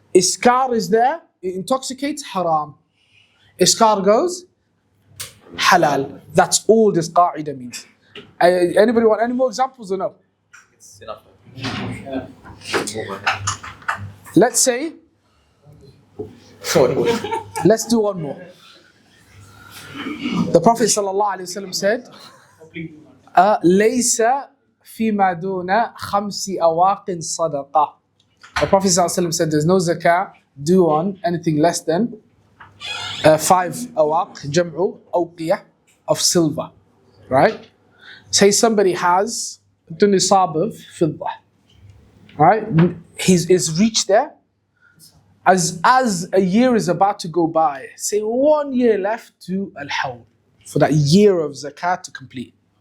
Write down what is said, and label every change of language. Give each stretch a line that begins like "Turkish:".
English: Iskar is there, it intoxicates, haram. Iskar goes, halal. That's all this qa'idah means. Anybody want any more examples or no? It's enough. Let's say, let's do one more. The Prophet ﷺ said,
Arabic: لَيْسَ فِيمَا دُونَ خَمْسِ أَوَاقٍ صَدَقَةٍ.
English: The Prophet ﷺ said there's no zakah due on anything less than 5 awaq, jam'u, awqiyah, of silver. Right? Say somebody has the nisab of fiddah. Right? He's reached there. As a year is about to go by, say 1 year left to al-hawl, for that year of zakat to complete.